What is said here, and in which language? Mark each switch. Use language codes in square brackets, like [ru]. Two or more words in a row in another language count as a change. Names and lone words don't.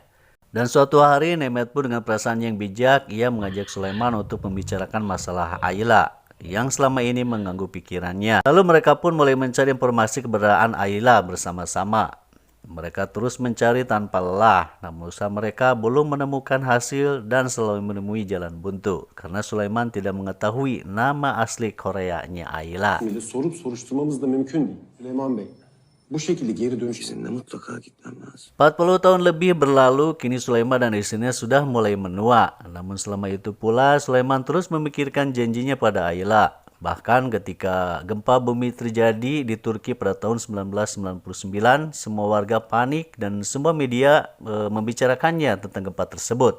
[id] Dan suatu hari Nimet pun dengan perasaan yang bijak, ia mengajak Sulaiman untuk membicarakan masalah Ayla yang selama ini mengganggu pikirannya. Lalu mereka pun mulai mencari informasi keberadaan Ayla bersama-sama. Mereka terus mencari tanpa lelah, namun usaha mereka belum menemukan hasil dan selalu menemui jalan buntu. Karena Sulaiman tidak mengetahui nama asli Koreanya Ayla. [tr] Sorup soruşturmamız da mümkün değil. Süleyman Bey, bu şekilde geri dönüş izinle mutlaka gitmem lazım. [id] 40 tahun lebih berlalu, kini Sulaiman dan istrinya sudah mulai menua. Namun selama itu pula, Sulaiman terus memikirkan janjinya pada Ayla. Bahkan ketika gempa bumi terjadi di Turki pada tahun 1999, semua warga panik dan semua media membicarakannya tentang gempa tersebut.